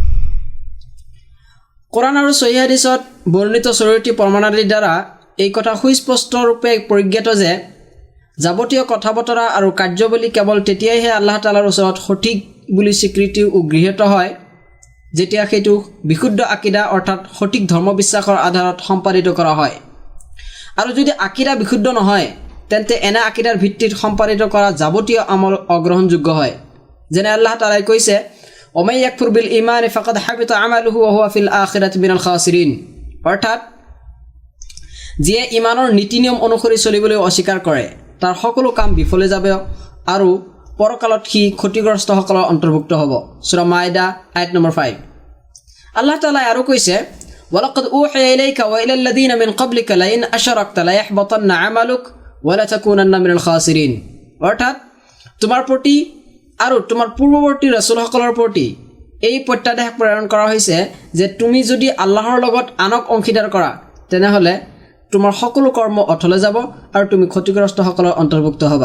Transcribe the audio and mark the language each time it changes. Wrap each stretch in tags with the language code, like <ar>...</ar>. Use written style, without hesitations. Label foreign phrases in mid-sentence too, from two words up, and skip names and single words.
<as>কোৰাণ আৰু সহিহ হাদিছত বৰ্ণিত চৰিত্ৰী প্ৰমাণাদিৰ দ্বাৰা এই কথা সুস্পষ্টৰূপে পৰিজ্ঞাত যে যাৱতীয় কথা বতৰা আৰু কাৰ্যৱলী কেৱল তেতিয়াইহে</as> <ar>الله تعالى</ar> <as>ওচৰত সঠিক বুলি স্বীকৃতি গৃহীত হয় যেতিয়া সেইটো বিশুদ্ধ আকিদা অৰ্থাৎ সঠিক ধৰ্মবিশ্বাসৰ আধাৰত সম্পাদিত কৰা হয়। আৰু যদি আকিদা বিশুদ্ধ নহয়, তেন্তে এনে আকিদাৰ ভিত্তিত সম্পাদিত কৰা যাৱতীয় আমল অগ্ৰহণযোগ্য হয়। যেনে</as> <ar>الله تعالى</ar> <as>কৈছে,</as> <ar>ومن يكفر بالإيمان فقد حبط عمله وهو في الآخرة من الخاسرين,</ar> <as>অৰ্থাৎ যিয়ে ইমানৰ নীতি নিয়ম অনুসৰি চলিবলৈ অস্বীকাৰ কৰে তাৰ সকলো কাম বিফলে যাব আৰু পৰকালত সি ক্ষতিগ্ৰস্তসকলৰ অন্তৰ্ভুক্ত হ'ব। সূৰা মাইদা আয়াত নম্বৰ 5।</as> <ar>الله تعالى</ar> <as>আৰু কৈছে,</as> <ar>ولقد أوحي إليك وإلى الذين من قبلك لئن أشركت ليحبطن عملك ولتكونن من الخاسرين,</ar> <as>অৰ্থাৎ তোমাৰ প্ৰতি আৰু তোমাৰ পূৰ্বৱৰ্তী ৰাসূলসকলৰ প্ৰতি এই প্ৰত্যাদেশ প্ৰেৰণ কৰা হৈছে যে তুমি যদি আল্লাহৰ লগত আনক অংশীদাৰ কৰা তেনেহ'লে তোমাৰ সকলো কৰ্ম অথলে যাব আৰু তুমি ক্ষতিগ্ৰস্তসকলৰ অন্তৰ্ভুক্ত হ'বা।</as>